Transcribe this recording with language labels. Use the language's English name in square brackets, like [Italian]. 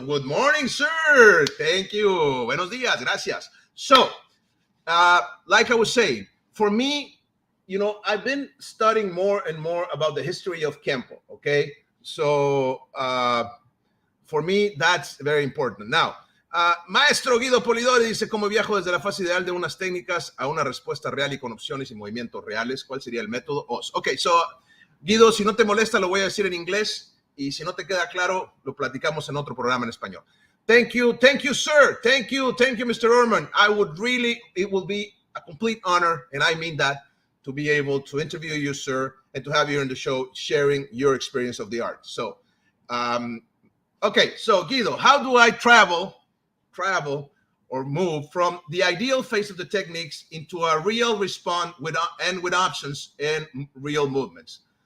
[English] Good morning, sir. Thank you. [Spanish] Buenos días. Gracias. [English] So, like I was saying, for me, I've been studying more and more about the history of Kenpo, okay? So, for me, that's very important. [Spanish] Now, Maestro Guido Polidori dice, ¿cómo viajo desde la fase ideal de unas técnicas a una respuesta real y con opciones y movimientos reales? ¿Cuál sería el método OS? Ok, so, Guido, si no te molesta, lo voy a decir en inglés y si no te queda claro, lo platicamos en otro programa en español. [English] Thank you, sir. Thank you, Mr. Orman. It will be a complete honor, and I mean that, to be able to interview you, sir, and to have you on the show sharing your experience of the art. So, okay, so Guido, how do I travel or move from the ideal phase of the techniques into a real response with options and real movements?